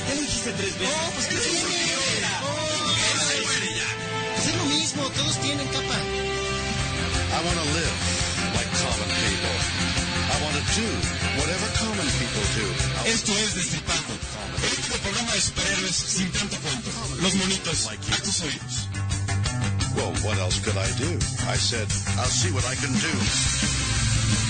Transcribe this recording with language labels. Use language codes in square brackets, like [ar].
[es] ya lo dijiste tres veces. ¡Oh, pues qué tiene! ¡Oh, qué se muere ya! Pues es lo mismo, todos tienen capa. [en] I wanna live like common people. I wanna do whatever common people do. [es] Esto es Destripando, el único programa de superhéroes sin tanto cuento. Los monitos a tus oídos. [en] Well, what else could I do? I said, I'll see what I can do.